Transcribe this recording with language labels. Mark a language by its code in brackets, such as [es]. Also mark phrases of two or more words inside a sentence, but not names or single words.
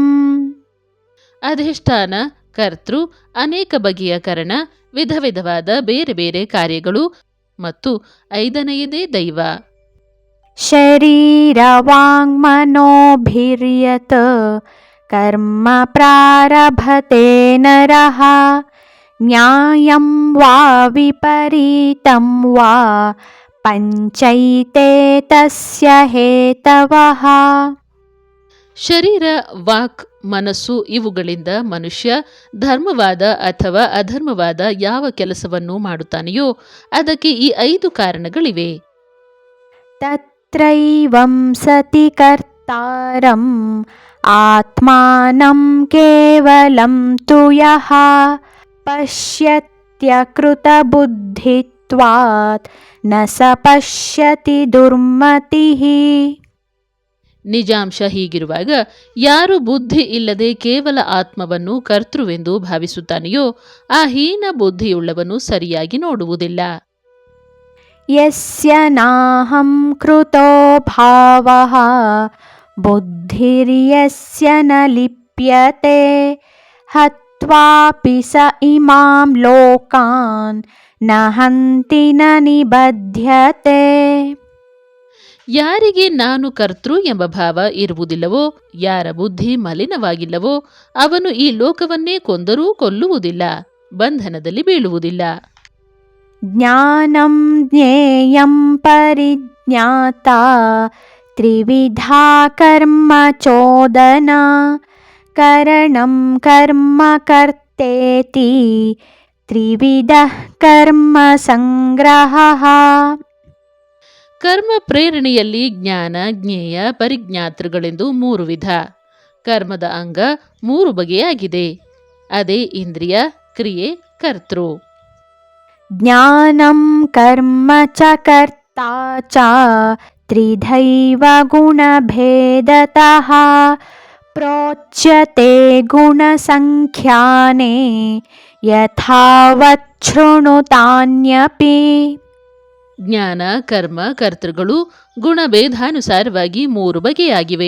[kn] ಅಧಿಷ್ಠಾನ, ಕರ್ತೃ, ಅನೇಕ ಬಗೆಯ ಕರಣ, ವಿಧ ವಿಧವಾದ ಬೇರೆ ಬೇರೆ ಕಾರ್ಯಗಳು ಮತ್ತು 5ನೆಯದೇ ದೈವ. [sa] ಶರೀರ ವಾಂಗ್ಮನೋಭಿರ್ಯತ್ ಕರ್ಮ ಪ್ರಾರಭತೆ ನರಃ ನ್ಯಾಯಂ ವಾ ವಿಪರೀತಂ ವಾ ಪಂಚೈತೆ ತಸ್ಯ ಹೇತವಃ. [kn] ಶರೀರ, ವಾಕ್, ಮನಸ್ಸು ಇವುಗಳಿಂದ ಮನುಷ್ಯ ಧರ್ಮವಾದ ಅಥವಾ ಅಧರ್ಮವಾದ ಯಾವ ಕೆಲಸವನ್ನು ಮಾಡುತ್ತಾನೆಯೋ ಅದಕ್ಕೆ ಈ 5 ಕಾರಣಗಳಿವೆ. [sa] ತತ್ರೈವಂ ಸತಿ ಕರ್ತಾರಂ ಆತ್ಮಾನಂ ಕೇವಲಂ ತು ಯಃ ಪಶ್ಯತ್ಯಕೃತಬುದ್ಧಿತ್ವಾತ್ ನ ಸ ಪಶ್ಯತಿ ದುರ್ಮತಿಃ. [kn] ನಿಜಾಂಶ ಹೀಗಿರುವಾಗ ಯಾರು ಬುದ್ಧಿ ಇಲ್ಲದೆ ಕೇವಲ ಆತ್ಮವನ್ನು ಕರ್ತೃವೆಂದು ಭಾವಿಸುತ್ತಾನೆಯೋ ಆ ಹೀನ ಬುದ್ಧಿಯುಳ್ಳವನು ಸರಿಯಾಗಿ ನೋಡುವುದಿಲ್ಲ. [sa] ಯಸ್ಯ ನಾಹಂ ಕೃತೋ ಭಾವಃ ಬುದ್ಧಿರ್ಯಸ್ಯ ನ ಲಿಪ್ಯತೆ ಹತ್ವಾಪಿ ಸ ಇಮಾಂ ಲೋಕಾನ್ ನ ಹಂತಿ ನ ನಿಬಧ್ಯತೆ. [kn] ಯಾರಿಗೆ ನಾನು ಕರ್ತೃ ಎಂಬ ಭಾವ ಇರುವುದಿಲ್ಲವೋ, ಯಾರ ಬುದ್ಧಿ ಮಲಿನವಾಗಿಲ್ಲವೋ ಅವನು ಈ ಲೋಕವನ್ನೇ ಕೊಂದರೂ ಕೊಲ್ಲುವುದಿಲ್ಲ, ಬಂಧನದಲ್ಲಿ ಬೀಳುವುದಿಲ್ಲ. [sa] ಜ್ಞಾನಂ ಜ್ಞೇಯಂ ಪರಿಜ್ಞಾತಾ ತ್ರಿವಿಧಾ ಕರ್ಮ ಚೋದನ ಕರಣಂ ಕರ್ಮ ಕರ್ತೇತಿ ತ್ರಿವಿಧಃ ಕರ್ಮ ಸಂಗ್ರಹಃ. [kn] ಕರ್ಮ ಪ್ರೇರಣೆಯಲ್ಲಿ ಜ್ಞಾನ, ಜ್ಞೇಯ, ಪರಿಜ್ಞಾತೃಗಳೆಂದು 3 ವಿಧ. ಕರ್ಮದ ಅಂಗ 3 ಬಗೆಯಾಗಿದೆ, ಅದೇ ಇಂದ್ರಿಯ, ಕ್ರಿಯೆ, ಕರ್ತೃ. [sa] ಜ್ಞಾನಂ ಕರ್ಮ ಚ ಕರ್ತಾ ಚ ತ್ರಿಧೈವ ಗುಣಭೇದತಃ ಪ್ರೋಚ್ಯತೆ ಗುಣಸಂಖ್ಯಾನೇ ಯಥಾವತ್ ಶೃಣುತಾನ್ಯಪಿ. [kn] ಜ್ಞಾನ, ಕರ್ಮ, ಕರ್ತೃಗಳು ಗುಣಭೇದಾನುಸಾರವಾಗಿ 3 ಬಗೆಯಾಗಿವೆ.